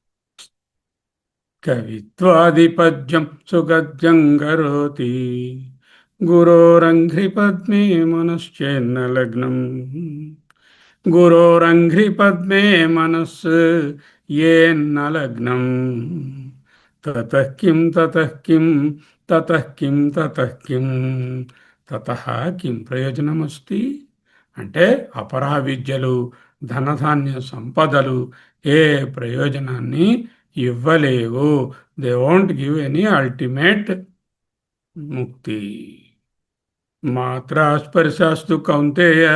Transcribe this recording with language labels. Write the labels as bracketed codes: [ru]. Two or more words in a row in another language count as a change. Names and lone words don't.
[sa] కవిత్వాదిపద్యం సుగద్యం కరోతి గురోరంఘ్రి పద్మే మనశ్చేన్న లగ్నం. గురోరంఘ్రి పద్మే మనస్సు ఏన్న లగ్నం. తతః కిం తతః కిం తతః కిం తతః కిం తతః కిం ప్రయోజనమస్తి. [te] అంటే అపరా విద్యలు, ధనధాన్య సంపదలు ఏ ప్రయోజనాన్ని ఇవ్వలేవు. [en] They won't give any ultimate ముక్తి. [sa] మాత్రా స్పర్శాస్తు కౌంతేయ.